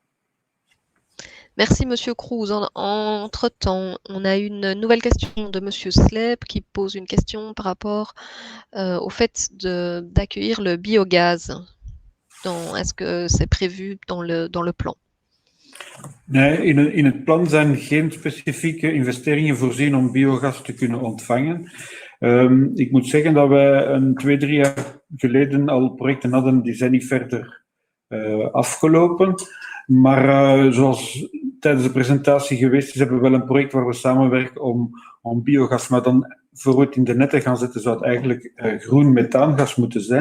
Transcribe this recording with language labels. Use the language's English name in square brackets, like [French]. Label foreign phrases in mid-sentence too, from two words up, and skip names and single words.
[French] Merci, Monsieur Cruz. Entre-temps, on a une nouvelle question de Monsieur Slep qui pose une question par rapport au fait d'accueillir le biogaz. Est-ce que c'est prévu dans le plan? [Dutch] Nee, in het plan zijn geen specifieke investeringen voorzien om biogas te kunnen ontvangen. Ik moet zeggen dat wij 2-3 jaar geleden al projecten hadden die zijn niet verder afgelopen. Maar zoals tijdens de presentatie geweest is, hebben we wel een project waar we samenwerken om biogas, maar dan voor we het in de netten gaan zetten, zou het eigenlijk groen methaangas moeten zijn.